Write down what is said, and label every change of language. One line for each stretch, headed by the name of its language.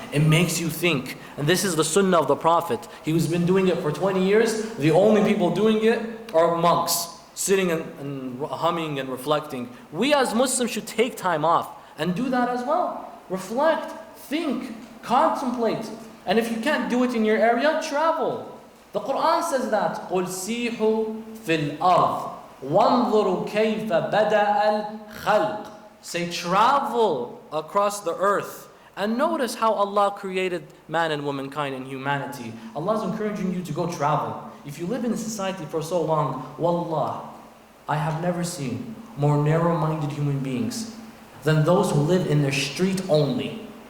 English: It makes you think. And this is the sunnah of the Prophet. He's been doing it for 20 years. The only people doing it are monks, sitting and humming and reflecting. We as Muslims should take time off and do that as well. Reflect, think, contemplate. And if you can't do it in your area, travel. The Quran says that
Arabic: قُلْ سِيحُوا فِي الْأَرْضِ وَانْظُرُوا كَيْفَ بَدَأَ الْخَلْقِ.
English: Say, travel across the earth and notice how Allah created man and womankind and humanity. Allah is encouraging you to go travel. If you live in a society for so long, wallah, I have never seen more narrow-minded human beings than those who live in their street only.